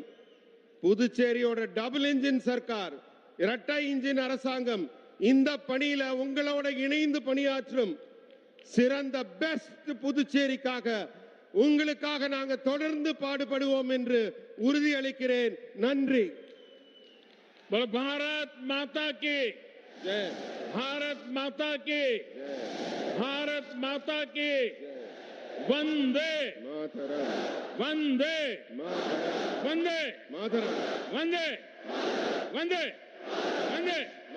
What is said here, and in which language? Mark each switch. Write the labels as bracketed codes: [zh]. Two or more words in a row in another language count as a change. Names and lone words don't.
[ta] புதுச்சேரியோட [en] double engine [ta] சர்க்கார், இரட்டை இன்ஜின் அரசாங்கம் இந்த பணியில உங்களோட இணைந்து பணியாற்றும். சிறந்த பெஸ்ட் புதுச்சேரிக்காக உங்களுக்காக நாங்க தொடர்ந்து பாடுபடுவோம் என்று உறுதியளிக்கிறேன். நன்றி. [hi] भारत माता की जय. भारत माता की भारत माता की वंदे मातरम वंदे मातरम वंदे मातरम वंदे वंदे वंदे